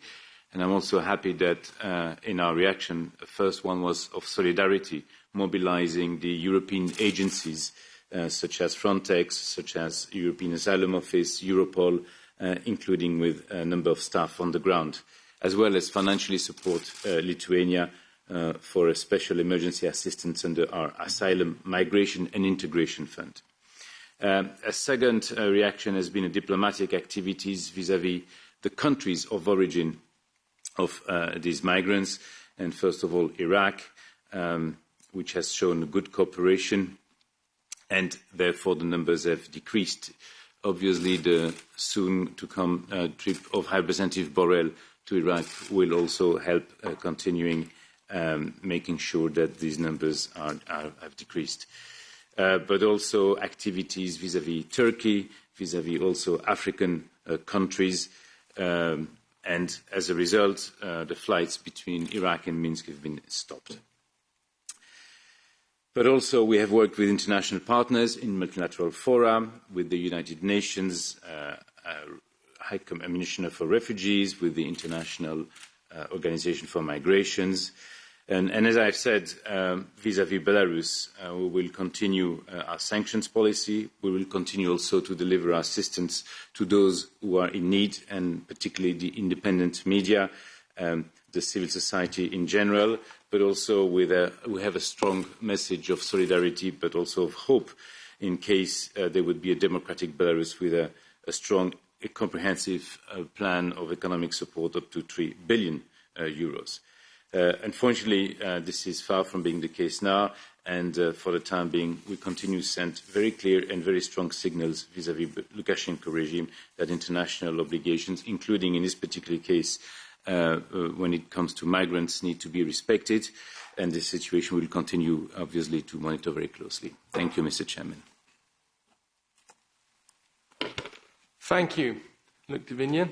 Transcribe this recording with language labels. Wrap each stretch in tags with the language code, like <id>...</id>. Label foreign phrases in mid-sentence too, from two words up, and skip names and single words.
<en>And I'm also happy that in our reaction, the first one was of solidarity, mobilizing the European agencies such as Frontex, such as European Asylum Office, Europol, including with a number of staff on the ground, as well as financially support Lithuania for a special emergency assistance under our Asylum, Migration and Integration Fund. A second reaction has been diplomatic activities vis-à-vis the countries of origin of these migrants, and first of all Iraq, which has shown good cooperation, and therefore the numbers have decreased. Obviously, the soon-to-come trip of High Representative Borrell to Iraq will also help continuing making sure that these numbers have decreased. But also activities vis-à-vis Turkey, vis-à-vis also African countries, and as a result, the flights between Iraq and Minsk have been stopped. But also we have worked with international partners in multilateral fora, with the United Nations High Commissioner for Refugees, with the International Organization for Migrations. And as I've said, vis-à-vis Belarus, we will continue our sanctions policy. We will continue also to deliver our assistance to those who are in need, and particularly the independent media, the civil society in general, but also we have a strong message of solidarity, but also of hope in case there would be a democratic Belarus with a strong, comprehensive plan of economic support up to 3 billion euros. Unfortunately, this is far from being the case now, and for the time being, we continue to send very clear and very strong signals vis-à-vis Lukashenko regime that international obligations, including in this particular case when it comes to migrants, need to be respected. and this situation will continue, obviously, to monitor very closely. Thank you, Mr. Chairman. Thank you, Lithuanian.</en>